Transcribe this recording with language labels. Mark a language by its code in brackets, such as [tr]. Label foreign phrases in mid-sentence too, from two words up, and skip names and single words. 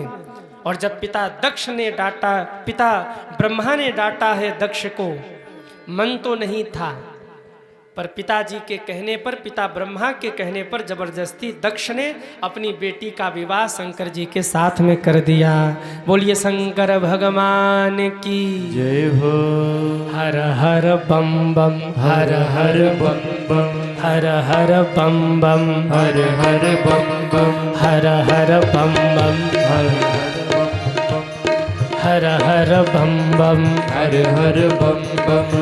[hi] और जब पिता दक्ष ने डांटा, पिता ब्रह्मा ने डांटा है दक्ष को, मन तो नहीं था, पर पिताजी के कहने पर, पिता ब्रह्मा के कहने पर जबरदस्ती दक्ष ने अपनी बेटी का विवाह शंकर जी के साथ में कर दिया। बोलिए शंकर भगवान की जय हो। हर हर बम बम, हर हर बम बम, हर हर बम बम, हर हर बम बम, हर हर बम बम, हर हर बम हर हर बम बम, हर हर बम बम,